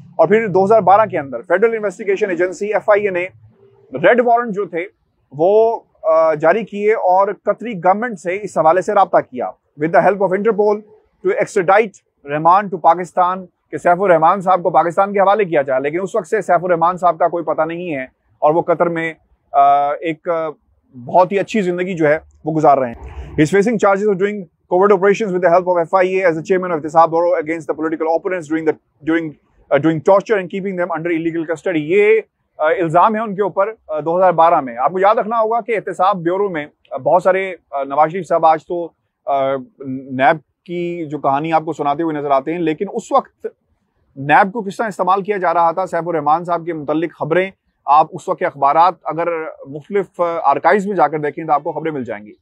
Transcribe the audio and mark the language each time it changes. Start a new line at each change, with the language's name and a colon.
Hindi: और फिर 2012 के अंदर फेडरल इन्वेस्टिगेशन एजेंसी FIA ने रेड वारंट जो थे वो जारी किए और कतरी गवर्नमेंट से इस हवाले से रब्ता किया
English: with the help of Interpol to extradite Rahman to Pakistan,
Hindi: कि सैफुर रहमान साहब को पाकिस्तान के हवाले किया जाए। लेकिन उस वक्त से सैफुर रहमान साहब का कोई पता नहीं है, और वो कतर में एक बहुत ही अच्छी जिंदगी जो है वो गुजार रहे हैं।
English: He is facing charges of doing covert operations with the help of FIA as the chairman of Ihtisab Bureau against the political opponents doing torture and keeping them under illegal custody।
Hindi: ये इल्जाम है उनके ऊपर 2012 में। आपको याद रखना होगा कि एहतिसाब ब्यूरो में बहुत सारे नवाज शरीफ साहब आज तो नैब की जो कहानी आपको सुनाते हुए नजर आते हैं, लेकिन उस वक्त नैब को किस तरह इस्तेमाल किया जा रहा था, सैफुर रहमान साहब के मुतल्लिक खबरें आप उस वक्त के अखबारात अगर मुख्तलिफ आर्काइव्स में जाकर देखें तो आपको खबरें मिल जाएंगी।